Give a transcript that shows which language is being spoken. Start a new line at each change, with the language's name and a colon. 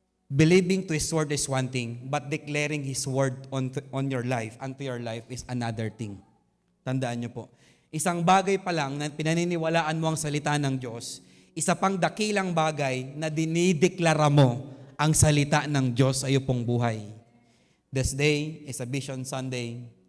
English: Believing to His word is one thing, but declaring His word on your life, unto your life, is another thing.
Filipino: Tandaan niyo po. Isang bagay pa lang na pinaniniwalaan mo ang salita ng Diyos, isa pang dakilang bagay na dinideklara mo ang salita ng Diyos sa iyo pong buhay.
English: This day is a Vision Sunday.